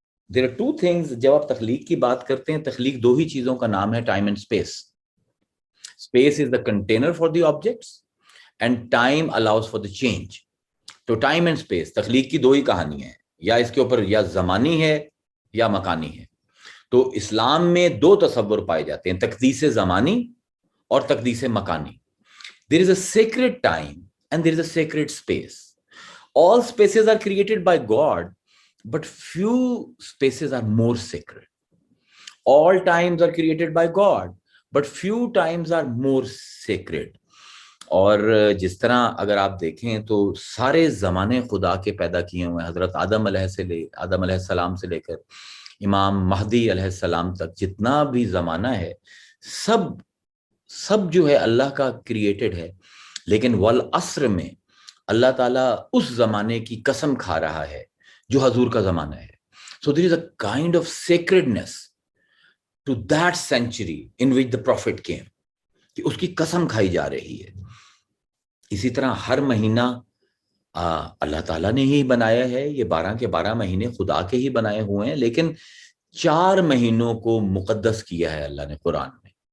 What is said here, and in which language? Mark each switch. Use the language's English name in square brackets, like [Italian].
[English] there are two things۔ [Urdu] جب آپ تخلیق کی بات کرتے ہیں، تخلیق دو ہی چیزوں کا نام ہے، time and space. [English] Space is the container for the objects and time allows for the change. [Urdu] تو ٹائم اینڈ اسپیس، تخلیق کی دو ہی کہانیاں ہیں، یا اس کے اوپر یا زمانی ہے یا مکانی ہے۔ تو اسلام میں دو تصور پائے جاتے ہیں، تقدیس زمانی اور تقدیس مکانی۔ [English] there is a sacred time and there is a sacred space. All spaces are created by God, but few spaces are more sacred. All times are created by God, but few times are more sacred. [Urdu] اور جس طرح اگر آپ دیکھیں تو سارے زمانے خدا کے پیدا کیے ہوئے ہیں، حضرت آدم علیہ السلام سے لے کر امام مہدی علیہ السلام تک جتنا بھی زمانہ ہے، سب جو ہے اللہ کا کریٹڈ ہے، لیکن والعصر میں اللہ تعالیٰ اس زمانے کی قسم کھا رہا ہے جو حضور کا زمانہ ہے۔ [English] So there is a kind of sacredness to that century in which the prophet came، [Urdu] کہ اس کی قسم کھائی جا رہی ہے۔ اسی طرح ہر مہینہ اللہ تعالیٰ نے ہی بنایا ہے، یہ 12 کے 12 مہینے خدا کے ہی بنائے ہوئے ہیں، لیکن 4 مہینوں کو مقدس کیا ہے اللہ نے قرآن میں،